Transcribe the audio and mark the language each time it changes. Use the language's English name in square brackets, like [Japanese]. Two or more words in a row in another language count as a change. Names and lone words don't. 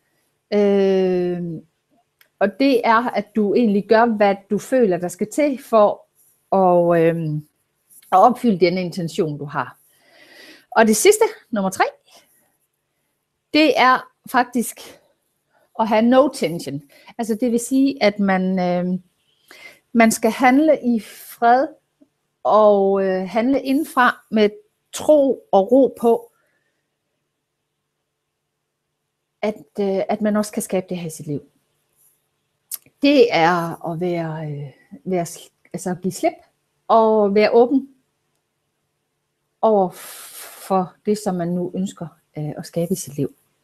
[Danish] Og det er, at du egentlig gør, hvad du føler, der skal til for at opfylde den intention, du har. Og det sidste, nummer 3, det er faktisk at have [English] no tension. [Danish] Altså det vil sige, at man skal handle i fred og handle indenfra med tro og ro på, at man også kan skabe det her i sit liv. Det er at altså give slip og være åben over for det, som man nu ønsker at skabe i sit liv.